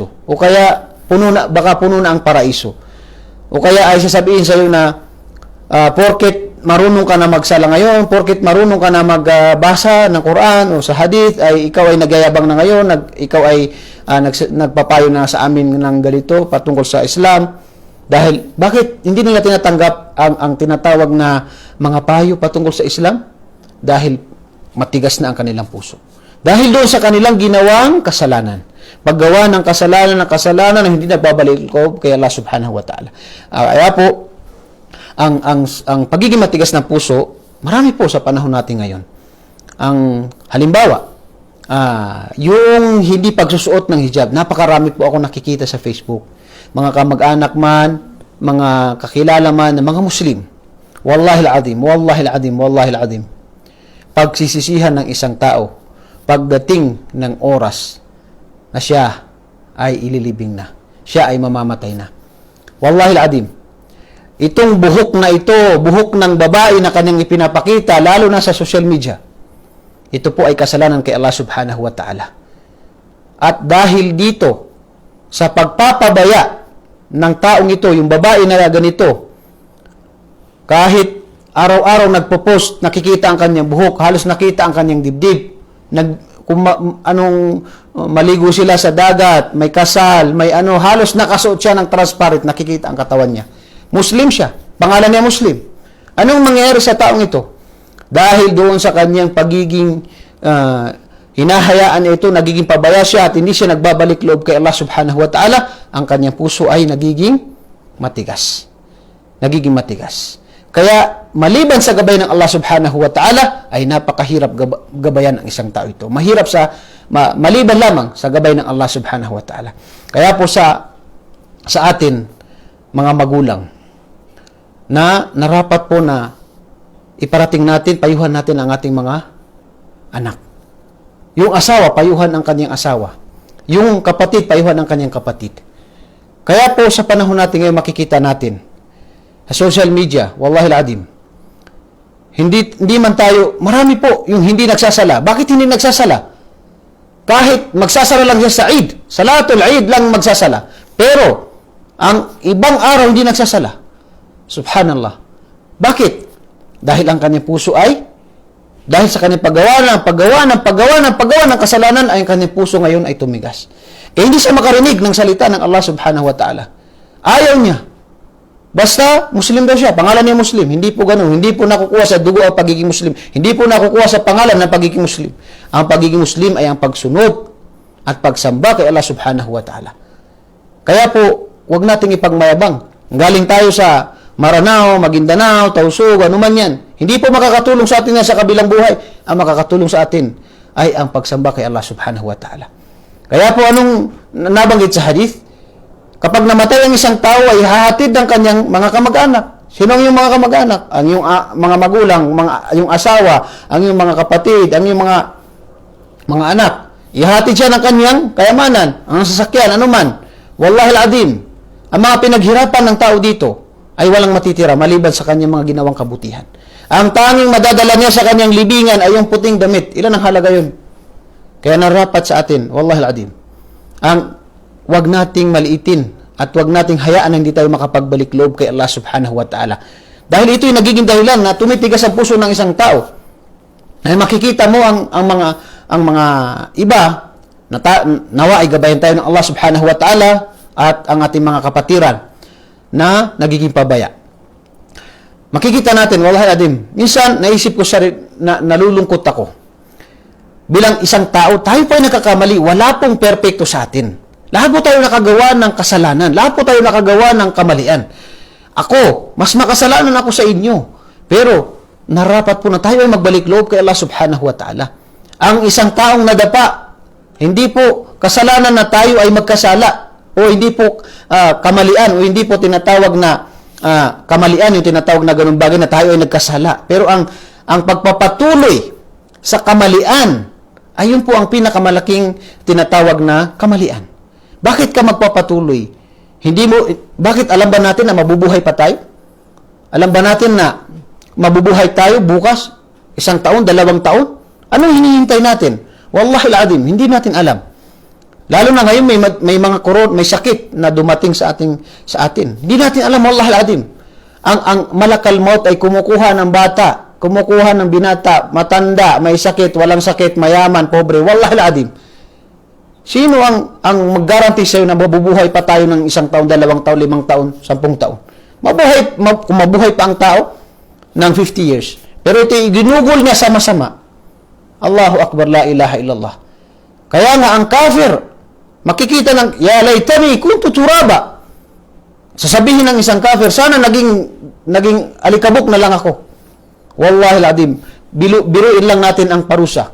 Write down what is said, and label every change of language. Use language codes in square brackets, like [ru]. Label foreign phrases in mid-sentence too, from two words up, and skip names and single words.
[tl] O kaya baka puno na ang paraiso. O kaya ay sasabihin sa iyo na porket marunong ka na magsala ngayon, porket marunong ka na magbasa ng Quran o sa hadith, ay ikaw ay nagyayabang na ngayon, ikaw ay nagpapayo na sa amin ng ganito patungkol sa Islam. Dahil bakit hindi nila tinatanggap ang tinatawag na mga payo patungkol sa Islam? Dahil matigas na ang kanilang puso. Dahil doon sa kanilang ginawang kasalanan. Paggawa ng kasalanan na hindi nagbabalik ko kay [ar] الله سبحانه وتعالى. [tl] Kaya po, ang pagiging matigas ng puso, marami po sa panahon natin ngayon. Ang halimbawa, yung hindi pagsusuot ng hijab, napakarami po ako nakikita sa Facebook. Mga kamag-anak man, mga kakilala man, mga Muslim. [ar] والله العظيم، والله العظيم، والله العظيم. [tl] Pagsisisihan ng isang tao pagdating ng oras na siya ay ililibing na. Siya ay mamamatay na. [ar] والله العظيم. [tl] Itong buhok na ito, buhok ng babae na kanyang ipinapakita, lalo na sa [en] social media, [tl] ito po ay kasalanan kay [ar] الله سبحانه وتعالى. [tl] At dahil dito, sa pagpapabaya ng taong ito, yung babae na ganito, kahit araw-araw nagpo-post, nakikita ang kanyang buhok, halos nakita ang kanyang dibdib. Maligo sila sa dagat, may kasal, may halos nakasuot siya ng transparent, nakikita ang katawan niya. Muslim siya, pangalan niya Muslim. Anong mangyayari sa taong ito? Dahil doon sa kanyang pagiging hinahayaan ito, nagiging pabaya siya at hindi siya nagbabalik loob kay [ar] الله سبحانه وتعالى, [tl] ang kanyang puso ay nagiging matigas. Nagiging matigas. Kaya, maliban sa gabay ng [ar] الله سبحانه وتعالى, [tl] ay napakahirap gabayan ang isang tao ito. Maliban lamang sa gabay ng [ar] الله سبحانه وتعالى. [tl] Kaya po sa atin, mga magulang, na narapat po na iparating natin, payuhan natin ang ating mga anak. Yung asawa, payuhan ang kanyang asawa. Yung kapatid, payuhan ang kanyang kapatid. Kaya po sa panahon natin ngayon makikita natin sa [en] social media, [ar] والله العظيم, [tl] hindi man tayo, marami po yung hindi nagsasala. Bakit hindi nagsasala? Kahit magsasala lang siya sa Eid, [ar] صلاة العيد [tl] lang magsasala. Pero, ang ibang araw hindi nagsasala. Subhanallah. Bakit? Dahil ang kanyang puso ay, dahil sa kanyang paggawa ng kasalanan, ay ang kanyang puso ngayon ay tumigas. Kaya hindi siya makarinig ng salita ng [ar] الله سبحانه وتعالى. [tl] Ayaw niya. Basta, Muslim daw siya. Pangalan niya Muslim. Hindi po ganun. Hindi po nakukuha sa dugo ang pagiging Muslim. Hindi po nakukuha sa pangalan ng pagiging Muslim. Ang pagiging Muslim ay ang pagsunod at pagsamba kay [ar] الله سبحانه وتعالى. [tl] Kaya po, huwag nating ipagmayabang. Galing tayo sa Maranao, Maguindanao, Tausug, anuman yan. Hindi po makakatulong sa atin yan sa kabilang buhay. Ang makakatulong sa atin ay ang pagsamba kay [ar] الله سبحانه وتعالى. [tl] Kaya po anong nabanggit sa hadith? Kapag namatay ang isang tao ay hahatid ng kanyang mga kamag-anak. Sino ang iyong mga kamag-anak? Ang iyong mga magulang, yung asawa, ang iyong mga kapatid, ang iyong mga anak. Ihatid siya ng kanyang kayamanan, ang sasakyan, anuman. [ar] والله العظيم, [tl] ang mga pinaghirapan ng tao dito ay walang matitira maliban sa kanyang mga ginawang kabutihan. Ang tanging madadala niya sa kanyang libingan ay yung puting damit. Ilan ang halaga yun? Kaya narapat sa atin, [ar] والله العظيم, [tl] wag nating maliitin at wag nating hayaan na hindi tayo makapagbalik loob kay [ar] الله سبحانه وتعالى. [tl] Dahil ito'y nagiging dahilan na tumitigas ang puso ng isang tao. Ay makikita mo ang mga iba na nawa ay gabayan tayo ng [ar] الله سبحانه وتعالى [tl] at ang ating mga kapatiran na nagiging pabaya. Makikita natin, [ar] والله العظيم, [tl] minsan naisip ko na nalulungkot ako. Bilang isang tao, tayo pa ay nakakamali, wala pong perpekto sa atin. Lahat po tayo nakagawa ng kasalanan. Lahat po tayo nakagawa ng kamalian. Ako, mas makasalanan ako sa inyo. Pero, narapat po na tayo ay magbalik loob kay [ar] الله سبحانه وتعالى. [tl] Ang isang taong nadapa, hindi po kasalanan na tayo ay magkasala. O hindi po kamalian. O hindi po tinatawag na kamalian, yung tinatawag na ganun bagay na tayo ay nagkasala. Pero ang pagpapatuloy sa kamalian, ayun po ang pinakamalaking tinatawag na kamalian. Bakit ka magpapatuloy? Bakit alam ba natin na mabubuhay pa tayo? Alam ba natin na mabubuhay tayo bukas? 1 taon, 2 taon? Anong hinihintay natin? [ar] والله العظيم, [tl] hindi natin alam. Lalo na ngayon may mga may sakit na dumating sa atin. Hindi natin alam, [ar] والله العظيم. [tl] Ang [ar] ملك الموت [tl] ay kumukuha ng bata, kumukuha ng binata, matanda, may sakit, walang sakit, mayaman, pobre. [ar] والله العظيم. [tl] Sino ang mag-guarantee sa'yo na mabubuhay pa tayo ng 1 taon, 2 taon, 5 taon, 10 taon? Kung mabuhay pa ang tao ng 50 years. Pero ito, ginugol niya sama-sama. [ar] الله أكبر، لا إله إلا الله. [tl] Kaya nga ang kafir, makikita ng, [ar] يا ليتني كنت ترابا. [tl] Sasabihin ng isang kafir, sana naging alikabok na lang ako. [ar] والله العظيم, [tl] biruin lang natin ang parusa.